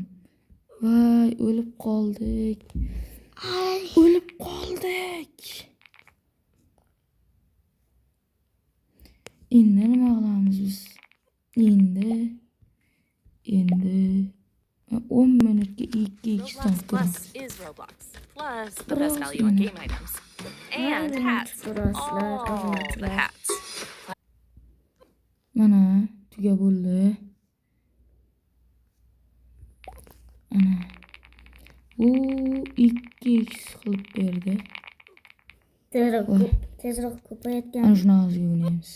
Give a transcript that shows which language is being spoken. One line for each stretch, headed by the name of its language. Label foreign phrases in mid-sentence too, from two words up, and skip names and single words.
Uzbek: Voy, o'lib qoldik. Endi nima qilamiz biz? Endi 10 minutga 2x
English: Roblox Plus is Roblox. Plus the best value on game items. And hats. All the hats.
Uzbek: Mana tuga bo'ldi. Ana. U 2x qilib berdi. Tezroq ko'payotgan. Ana shuni hozir o'ynaymiz.